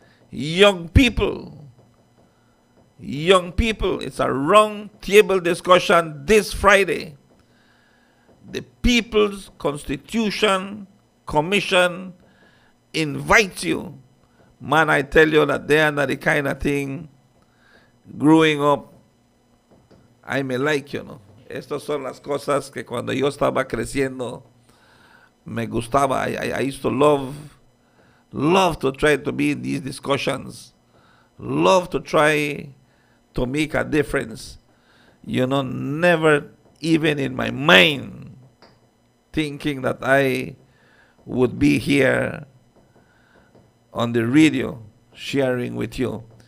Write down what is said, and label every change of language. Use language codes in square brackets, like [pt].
[en] Young people, it's a round table discussion this Friday. The People's Constitution Commission invites you. Man, I tell you that they are not the kind of thing growing up I me like, you know. [es] Estas son las cosas que cuando yo estaba creciendo me gustaba. [en] I used to love to try to be in these discussions. Love to try to make a difference. You know, never even in my mind thinking that I would be here on the radio sharing with you.